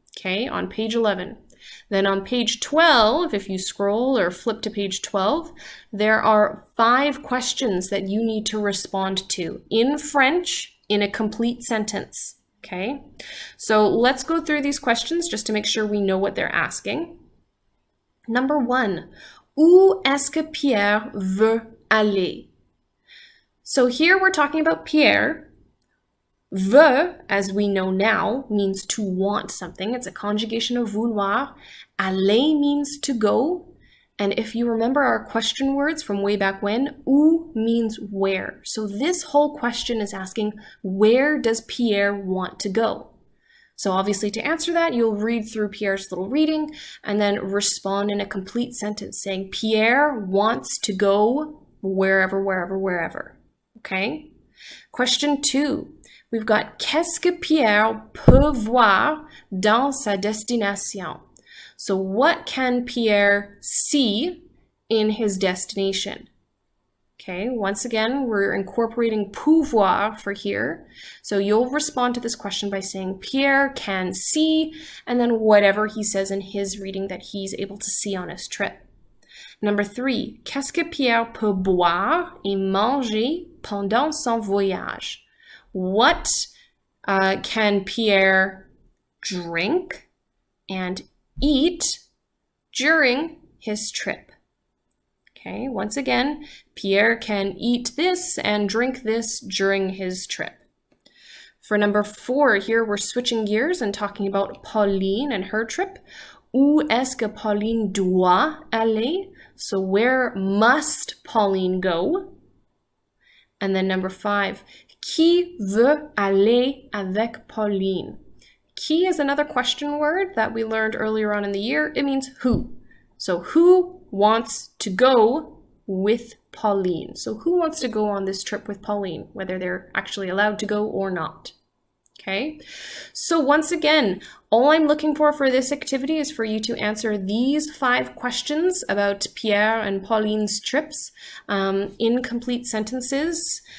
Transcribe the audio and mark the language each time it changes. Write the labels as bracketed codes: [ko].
[en] Okay, on page 11. Then on page 12, if you scroll or flip to page 12, there are 5 questions that you need to respond to in French in a complete sentence. Okay, so let's go through these questions just to make sure we know what they're asking. [fr] Number 1, où est-ce que Pierre veut aller? [en] So here we're talking about Pierre. Veut, as we know now, means to want something. It's a conjugation of vouloir. Aller means to go. And if you remember our question words from way back when, où means where. So this whole question is asking, where does Pierre want to go? So obviously to answer that, you'll read through Pierre's little reading and then respond in a complete sentence saying, Pierre wants to go wherever, wherever, wherever. Okay? Question 2. [fr] We've got qu'est-ce que Pierre peut voir dans sa destination? [en] So what can Pierre see in his destination? Okay, once again, we're incorporating pouvoir for here. So you'll respond to this question by saying Pierre can see, and then whatever he says in his reading that he's able to see on his trip. [fr] Number 3, qu'est-ce que Pierre peut boire et manger pendant son voyage? [en] What can Pierre drink and eat during his trip? Okay, once again, Pierre can eat this and drink this during his trip. For number 4, here we're switching gears and talking about Pauline and her trip. [fr] Où est-ce que Pauline doit aller? [en] So where must Pauline go? And then number 5, [fr] qui veut aller avec Pauline? [en] Qui is another question word that we learned earlier on in the year. It means who. So who wants to go with Pauline? So who wants to go on this trip with Pauline, whether they're actually allowed to go or not? Okay, so once again, all I'm looking for this activity is for you to answer these 5 questions about Pierre and Pauline's trips in complete sentences.